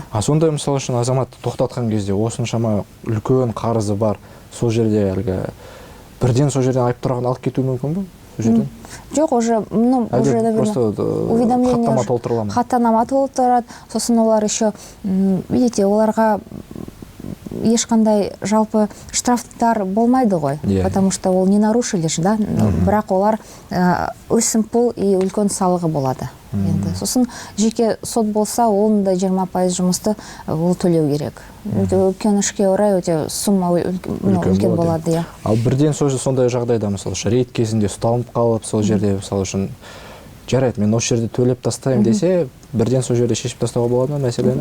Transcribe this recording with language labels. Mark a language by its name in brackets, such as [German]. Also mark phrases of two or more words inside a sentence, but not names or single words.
[Kazakh] Сондай мысалы үшін азаматты тоқтатқан кезде осыншама үлкен қарызы бар, сол жерде бірден сол жерден айып тұрағын алып кету мүмкін бе? Жоқ, уже хаттама толтырыла ма? Хаттама толтырады, сосын олар [Russian] еще, видите, [Kazakh] оларға ешқандай жалпы штрафтар болмайды ғой, [Russian] потому что ол не нарушили же, [Kazakh] да? Бірақ олар өсімпұл и үлкен салығы болады. Сосын жеке сот болса, оның да 20% жұмысты ол төлеу керек. Өкінішке орай өте сумма үлкен болады. Ал бірден сондай жағдайда, мысалы, рейд кезінде ұсталынып қалып, сол жерде, мысалы үшін, жарайды, мен осы жерде төлеп тастайым десе, бірден сол жерде шешіп тастауға болады ма мәселені?